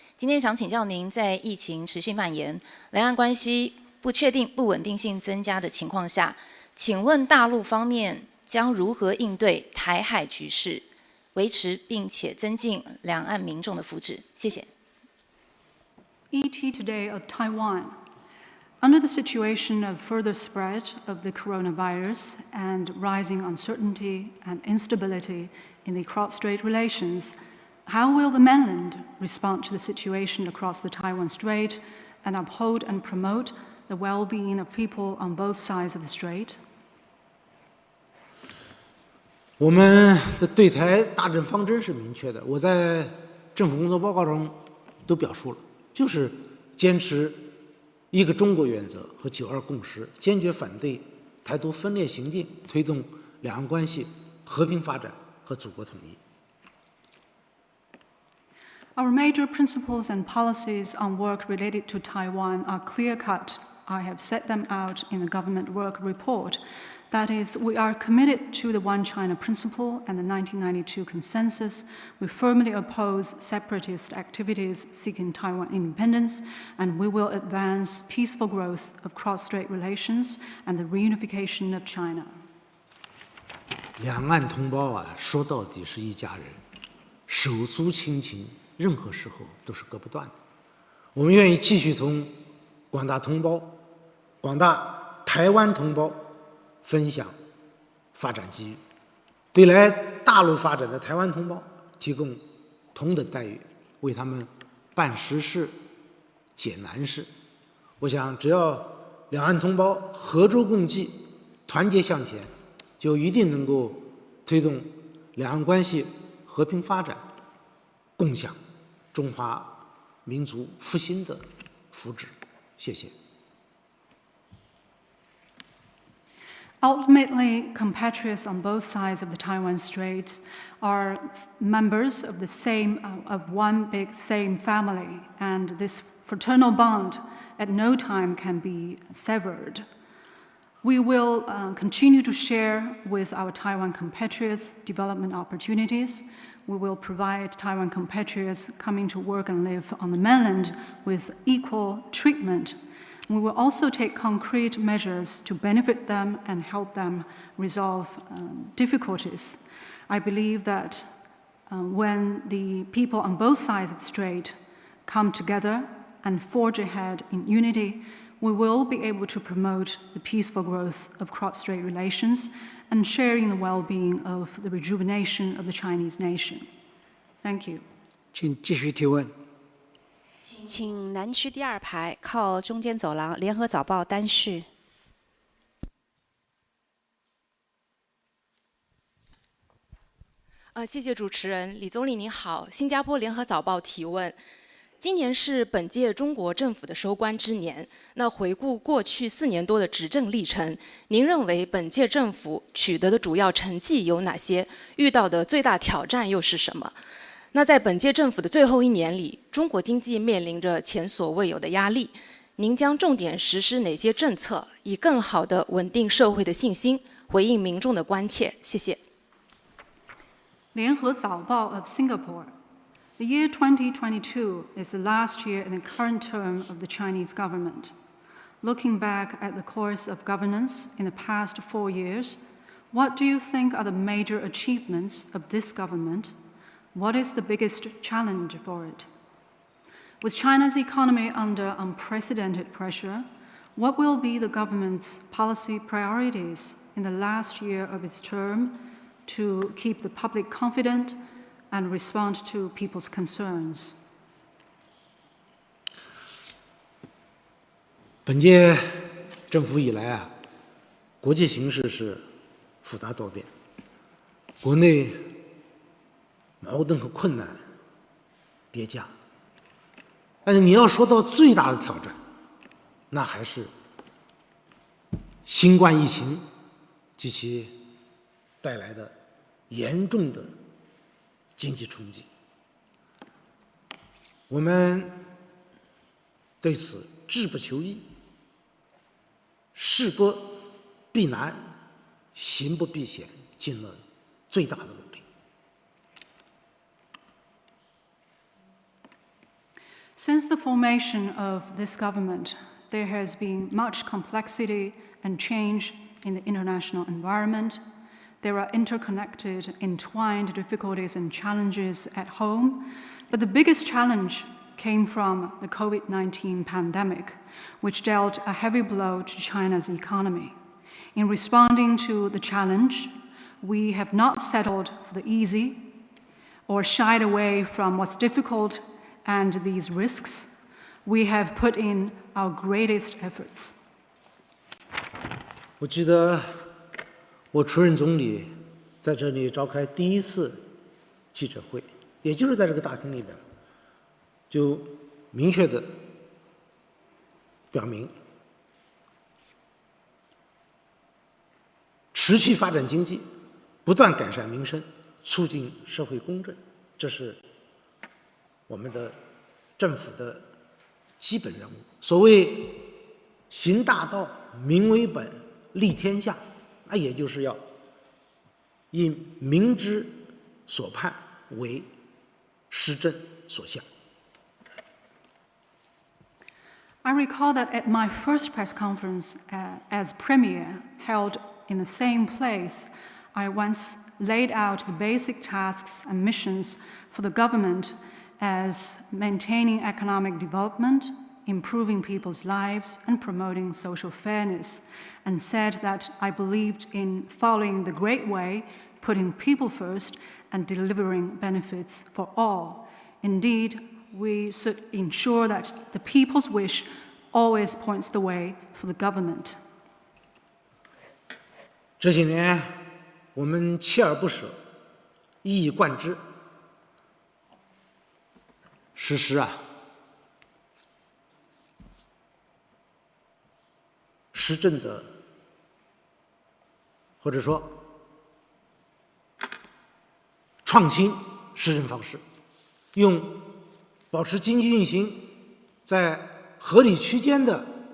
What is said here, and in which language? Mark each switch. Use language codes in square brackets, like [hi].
[zh] 今天想请教您，在疫情持续蔓延、两岸关系不确定、不稳定性增加的情况下，请问大陆方面将如何应对台海局势，维持并且增进两岸民众的福祉？谢谢。 [en] ET Today of Taiwan. Under the situation of further spread of the coronavirus and rising uncertainty and instability in the cross-strait relations, how will the mainland respond to the situation across the Taiwan Strait and uphold and promote the well-being of people on both sides of the strait? [zh] 我们的对台大政方针是明确的，我在政府工作报告中都表述了，就是坚持一个中国原则和9·2共识，坚决反对台独分裂行径，推动两岸关系和平发展和祖国统一。 [en] Our major principles and policies on work related to Taiwan are clear-cut. I have set them out in the government work report. That is, we are committed to the One China principle and the 1992 consensus. We firmly oppose separatist activities seeking Taiwan independence, and we will advance peaceful growth of cross-strait relations and the reunification of China. [zh] 两岸同胞说到底是一家人，手足亲情，任何时候都是割不断的。我们愿意继续同广大同胞、广大台湾同胞分享发展机遇，对来大陆发展的台湾同胞提供同等待遇，为他们办实事、解难事。我想，只要两岸同胞合舟共济、团结向前，就一定能够推动两岸关系和平发展，共享中华民族复兴的福祉。谢谢。 [en] Ultimately, compatriots on both sides of the Taiwan Strait are members of one big same family, and this fraternal bond at no time can be severed. We will continue to share with our Taiwan compatriots development opportunities. We will provide Taiwan compatriots coming to work and live on the mainland with equal treatment. We will also take concrete measures to benefit them and help them resolve difficulties. I believe that when the people on both sides of the strait come together and forge ahead in unity, we will be able to promote the peaceful growth of cross-strait relations and sharing the well-being of the rejuvenation of the Chinese nation. Thank you. [zh] 请继续提问。请南区第2排靠中间走廊，联合早报单序。谢谢主持人，李总理您好，新加坡联合早报提问。今年是本届中国政府的收官之年，那回顾过去4年多的执政历程，您认为本届政府取得的主要成绩有哪些？遇到的最大挑战又是什么？那在本届政府的最后一年里，中国经济面临着前所未有的压力。您将重点实施哪些政策，以更好地稳定社会的信心，回应民众的关切？谢谢。 [en] 联合早报 of Singapore. The year 2022 is the last year in the current term of the Chinese government. Looking back at the course of governance in the past 4 years, what do you think are the major achievements of this government? What is the biggest challenge for it? With China's economy under unprecedented pressure, what will be the government's policy priorities in the last year of its term to keep the public confident and respond to people's concerns? [zh] 本届政府以来国际形势是复杂多变，国内矛盾和困难叠加。但是你要说到最大的挑战，那还是新冠疫情及其带来的严重的经济冲击。我们对此志不求易，事不避难，行不避险，尽了最大的努力。 [en] Since the formation of this government, there has been much complexity and change in the international environment. There are interconnected, entwined difficulties and challenges at home, but the biggest challenge came from the COVID-19 pandemic, which dealt a heavy blow to China's economy. In responding to the challenge, we have not settled for the easy or shied away from what's difficult and these risks. We have put in our greatest efforts. [zh] 我记得我出任总理，在这里召开第一次记者会，也就是在这个大厅里边，就明确地表明，持续发展经济，不断改善民生，促进社会公正，这是我们的政府的基本任务。所谓行大道，民为本，利天下，那也就是要以民之所盼为施政所向。 [en] I recall that at my first press conference as Premier, held in the same place, I once laid out the basic tasks and missions for the government as maintaining economic development, improving people's lives, and promoting social fairness, and said that I believed in following the great way, putting people first, and delivering benefits for all. Indeed, we should ensure that the people's wish always points the way for the government. [zh] 这些年，我们锲而不舍，一以贯之，实施施政的，或者说创新施政方式，用保持经济运行在合理区间的